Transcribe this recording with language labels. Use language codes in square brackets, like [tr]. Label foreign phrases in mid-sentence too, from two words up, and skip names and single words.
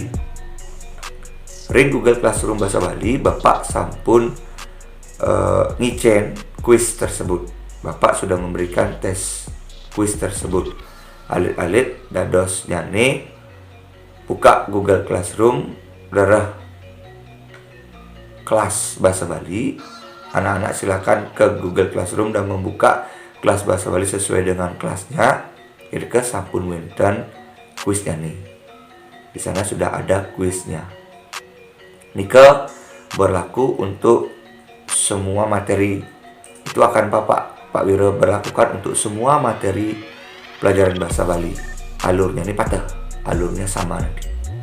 [ban] Ring Google Classroom bahasa Bali, Bapak sampun ngicen kuis tersebut. [id] Bapak sudah memberikan tes kuis tersebut. [ban] Alit-alit dados nyane buka Google Classroom darah kelas bahasa Bali. [id] Anak-anak silakan ke Google Classroom dan membuka kelas bahasa Bali sesuai dengan kelasnya. [ban] Kira-kira sampun wenten kuisnya nih. [id] Di sana sudah ada kuisnya. Nika berlaku untuk semua materi. Itu akan Pak Wira berlakukan untuk semua materi pelajaran bahasa Bali. Alurnya ini patah, alurnya sama nanti.